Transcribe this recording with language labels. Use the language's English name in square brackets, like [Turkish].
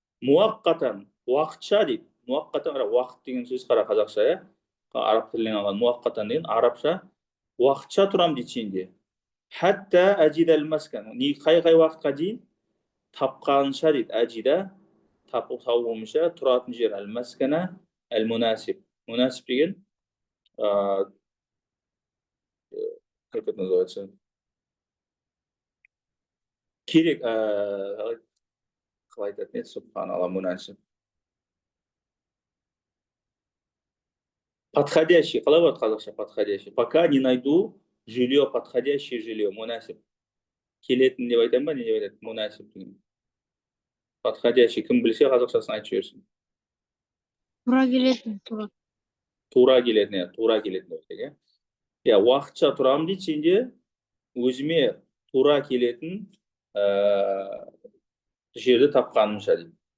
[Kazakh] Муаққатан, уақытша дейді. Муаққатан, уақыт деген сөз қара қазақша, араб тілінен алған. Муаққатан деген арабша Уақытша тұрам дейді сенде. [Arabic] Хәтта әжидәл мәскән. [Kazakh] Қай уақытқа дейін? Тапқанша дейді. Әжида табуымша тұратын жер. [Arabic] Әл мәскәна, әл мунасиб. [Russian] Мунасиб деген как это называется? [Kazakh] Керек, қалай айтатын еді, субханалла, мунасиб. Подходящий, қалай болады қазақша подходящий? [Russian] Пока не найду жилье, подходящее жилье, мунасиб. [Kazakh] Келетін деп айтам ба, не деп айтады? Мунасиб деген. Подходящий, кім білсе қазақшасын айтып жіберсін. Тура келетін, тура. Тура келетін, тура келетін деп айтады. Уақытша тұрам дейді сенде, өзіме тура келетін жерді тапқанымша дейді.